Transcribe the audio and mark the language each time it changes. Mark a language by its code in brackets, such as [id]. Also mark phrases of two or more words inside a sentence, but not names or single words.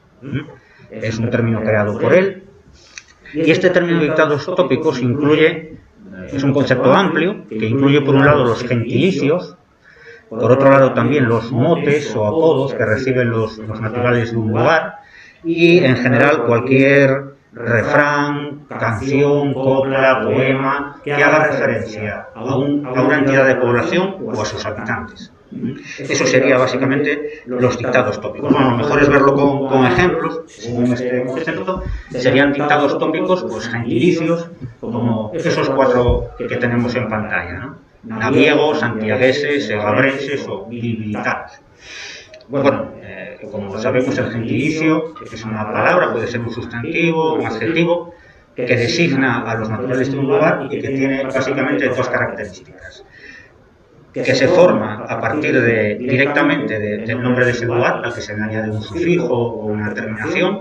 [es] Es un término creado por él, y este término de dictados tópicos es un concepto amplio que incluye por un lado los gentilicios, por otro lado también los motes o apodos que reciben los naturales de un lugar, y en general cualquier refrán, canción, copla, poema que haga referencia a una entidad de población o a sus habitantes. Eso sería básicamente los dictados tópicos. Bueno, lo mejor es verlo con ejemplos, según este concepto. Serían dictados tópicos, pues gentilicios, como esos 4 que tenemos en pantalla, ¿no? Naviegos, santiagueses, segabrenses o bilbilitanos. Bueno, como sabemos, el gentilicio es una palabra, puede ser un sustantivo, un adjetivo, que designa a los naturales de un lugar y que tiene básicamente 2 características. Que se forma a partir directamente del nombre de ese lugar, al que se le añade un sufijo o una terminación.